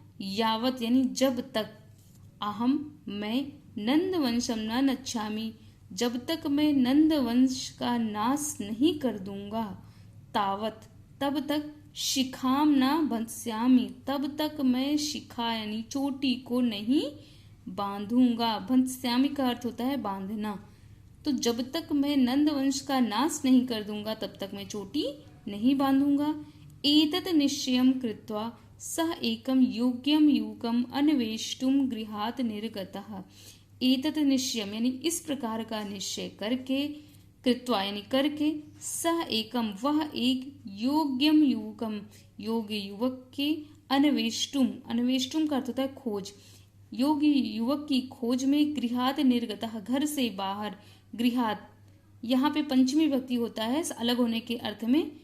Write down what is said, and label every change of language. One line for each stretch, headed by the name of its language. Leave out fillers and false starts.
Hindi: यावत यानी जब तक, अहम मैं, नंद वंशम न नच्छामि जब तक मैं नंद वंश का नाश नहीं कर दूंगा, तावत तब तक, शिखाम न भंस्यामि तब तक मैं शिखा यानी चोटी को नहीं बांधूंगा। भंस्यामि का अर्थ होता है बांधना। तो जब तक मैं नंद वंश का नाश नहीं कर दूंगा तब तक मैं चोटी नहीं बांधूंगा।
Sanskrit: एतत् निश्चयं कृत्वा सः एकं योग्यं युवकम् अन्वेष्टुं गृहात् निर्गतः।
Hindi: एतत् निश्चयम यानी इस प्रकार का निश्चय करके, कृत्वा यानी करके, सः एकम वह एक, योग्यम युवकम योग्य युवक के, अन्वेष्टुम, अन्वेष्टुम का अर्थ होता है खोज, योग्य युवक की खोज में, गृहात् निर्गतः घर से बाहर, गृहात् यहाँ पे पंचमी विभक्ति होता है अलग होने के अर्थ में।